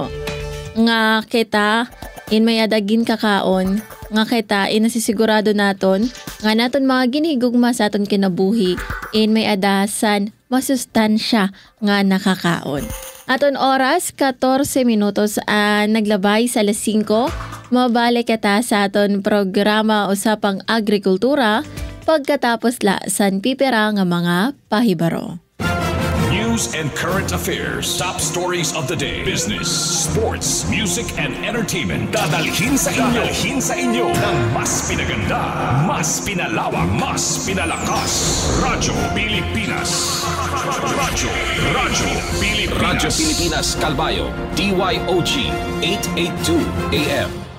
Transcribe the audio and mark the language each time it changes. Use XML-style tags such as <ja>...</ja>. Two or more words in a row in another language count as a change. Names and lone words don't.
<war>nga kita may adagin kakaon nga kita nasisigurado naton nga naton mga ginhigugma sa aton kinabuhi may adasan masustansya nga nakakaon. Aton oras 14 minutos naglabay sa alas 5. Mabalik kita sa aton programa Usapang Agrikultura pagkatapos la san pipira nga mga pahibaro.</war> <en>News and current affairs, top stories of the day, business, sports, music and entertainment.</en> <tl>Dadalhin sa inyo ng mas pinaganda, mas pinalawak, mas pinalakas. Radyo Pilipinas. Radyo Pilipinas Calbayo, DYOG 882 AM.</tl>